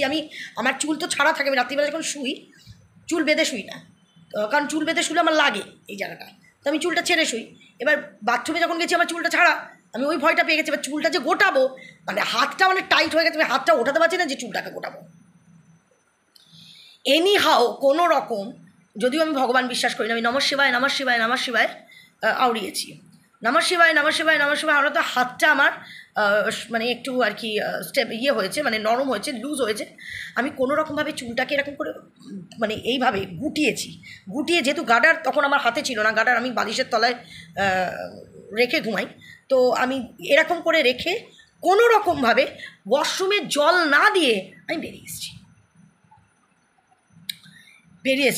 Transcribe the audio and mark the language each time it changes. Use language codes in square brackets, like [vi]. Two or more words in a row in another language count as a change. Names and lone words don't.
[bn] আমার চুল তো ছাড়া থাকে, আমি রাত্রিবেলা যখন শুই চুল বেঁধে শুই না, কারণ চুল বেঁধে শুলে আমার লাগে এই জায়গাটা, তো আমি চুলটা ছেড়ে শুই। এবার বাথরুমে যখন গেছি আমার চুলটা ছাড়া, আমি ওই ভয়টা পেয়ে গেছি। এবার চুলটা যে গোটাবো, মানে হাতটা মানে টাইট হয়ে গেছে, আমি হাতটা ওঠাতে পারছি না যে চুলটাকে গোটাবো। [en] any how [bn] কোনো রকম, যদিও আমি ভগবান বিশ্বাস করি না, আমি [sa] নমঃ শিবায় নমঃ শিবায় নমঃ শিবায় [bn] আওড়িয়েছি। [sa] নমঃ শিবায় নমঃ শিবায় নমঃ শিবায় [bn] আমরা তো হাতটা আমার মানে একটু আর কি স্টেপ হয়েছে, মানে নরম হয়েছে, লুজ হয়েছে। আমি কোনো রকমভাবে চুলটাকে এরকম করে মানে এইভাবে গুটিয়ে যেহেতু গার্ডার তখন আমার হাতে ছিল না, গার্ডার আমি বালিশের তলায় রেখে ঘুমাই, তো আমি এরকম করে রেখে কোনো রকমভাবে ওয়াশরুমে জল না দিয়ে আমি বেরিয়েছি।